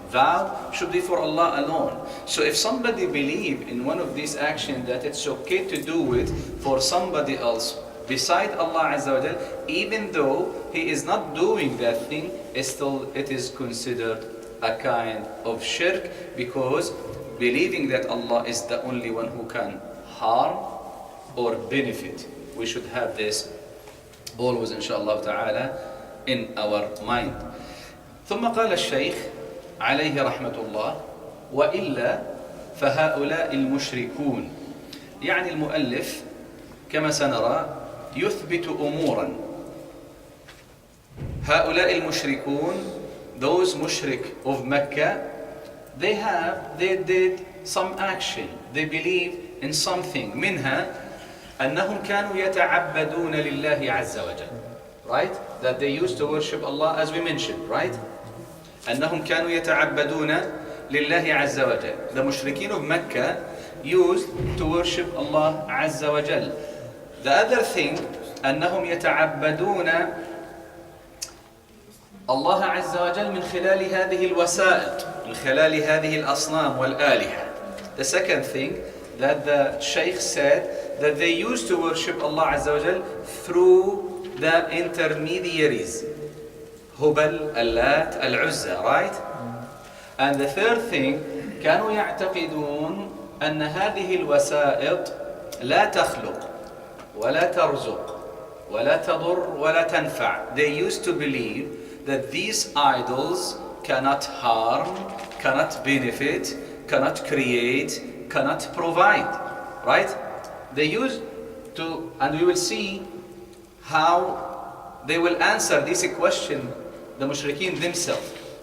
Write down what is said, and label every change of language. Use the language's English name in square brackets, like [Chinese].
[English] Vow should be for Allah alone. So if somebody believes in one of these actions that it's okay to do it for somebody else beside Allah Azza wa Jal, even though he is not doing that thing, it is considered a kind of shirk, because believing that Allah is the only one who can harm or benefit. We should have this always inshallah ta'ala in our mind. [Arabic] ثم قال الشيخ عليه رحمة الله: وإلا فهؤلاء المشركون. يعني المؤلف كما سنرى يثبت أمورا. هؤلاء المشركون, [English] those mushrik of Mecca, they did some action, they believe in something. [Arabic] منها أنهم كانوا يتعبدون لله عز وجل, right? [English] That they used to worship Allah, as we mentioned, right? [Arabic] أنهم كانوا يتعبدون لله عز وجل. [English] The mushrikeen of Mecca used to worship Allah عز وجل. The other thing, [Arabic] أنهم يتعبدون الله عز وجل من خلال هذه الوسائط, من خلال هذه الأصنام والآلهة. [English] The second thing that the Shaykh said, that they used to worship Allah Azza wa Jal through the intermediaries, Hubal, Allat, Al-Uzza, right? And the third thing, [Arabic] كانوا يعتقدون أن هذه الوسائط لا تخلق ولا ترزق ولا تضر ولا تنفع. [English] They used to believe that these idols cannot harm, cannot benefit, cannot create, cannot provide, right? They used to, and we will see how they will answer this question, the mushrikeen themselves.